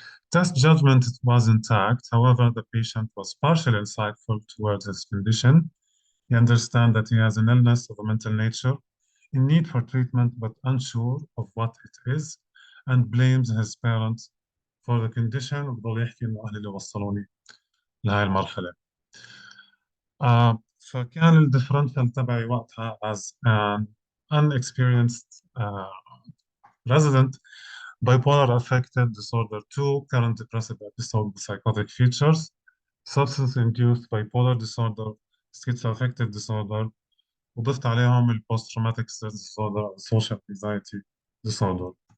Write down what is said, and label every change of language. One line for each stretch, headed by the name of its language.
English: Test judgment was intact. However, the patient was partially insightful towards his condition. He understands that he has an illness of a mental nature in need for treatment, but unsure of what it is, and blames his parents for the condition.
Arabic: وبضل يحكي إنه أهلي اللي وصلوني لهاي المرحلة. فكان الديفرنشال تبعي وقتها
English: as an unexperienced resident, bipolar affective disorder 2, current depressive episode with psychotic features, substance-induced bipolar disorder, schizoaffective disorder,
Arabic: وضفت عليهم البوست
English: traumatic stress disorder and social anxiety disorder.